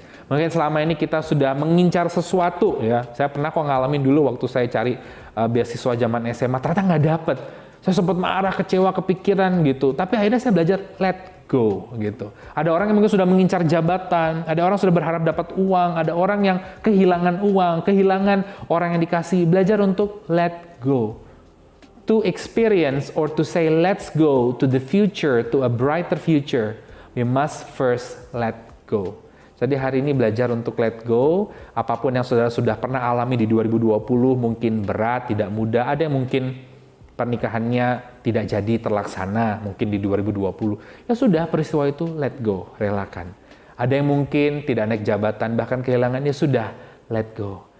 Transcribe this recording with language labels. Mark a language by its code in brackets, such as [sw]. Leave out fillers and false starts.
[id] Mungkin selama ini kita sudah mengincar sesuatu, ya. Saya pernah kok ngalamin dulu waktu saya cari beasiswa zaman SMA, ternyata nggak dapet. Saya sempat marah, kecewa, kepikiran gitu. Tapi akhirnya saya belajar let go gitu. Ada orang yang mungkin sudah mengincar jabatan, ada orang sudah berharap dapat uang, ada orang yang kehilangan uang, kehilangan orang yang dikasih. Belajar untuk let go. [en] To experience or to say let's go to the future, to a brighter future, we must first let go. [id] Jadi hari ini belajar untuk let go. Apapun yang saudara sudah pernah alami di 2020, mungkin berat, tidak mudah. Ada yang mungkin pernikahannya tidak jadi terlaksana, mungkin di 2020. Ya sudah, peristiwa itu let go, relakan. Ada yang mungkin tidak naik jabatan, bahkan kehilangan, ya sudah, let go.